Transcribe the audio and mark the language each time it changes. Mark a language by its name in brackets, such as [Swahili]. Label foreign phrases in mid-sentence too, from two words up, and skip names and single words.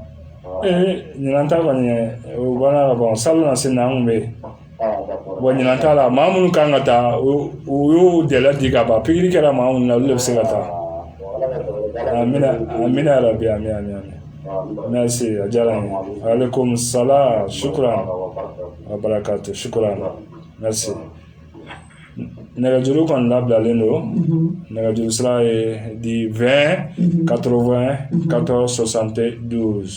[Bambara] Ɲinan ta kɔni o banna ka ban salo na se na an kun bɛ yen. Bon ɲinan t'a la maa minnu kan ka taa o y'o dɛlɛ di ka ban pikiri kɛra maa minnu na olu de bɛ se ka taa. Amina yarabi, amin. Merci, a diyara n ye. [Arabic] عليكم السلام، شكرا وبركاته، شكرا, [Bambara] merci. Nɛgɛjuru kɔni labilalen don. Nɛgɛjuru sira ye di 20 80 14 72.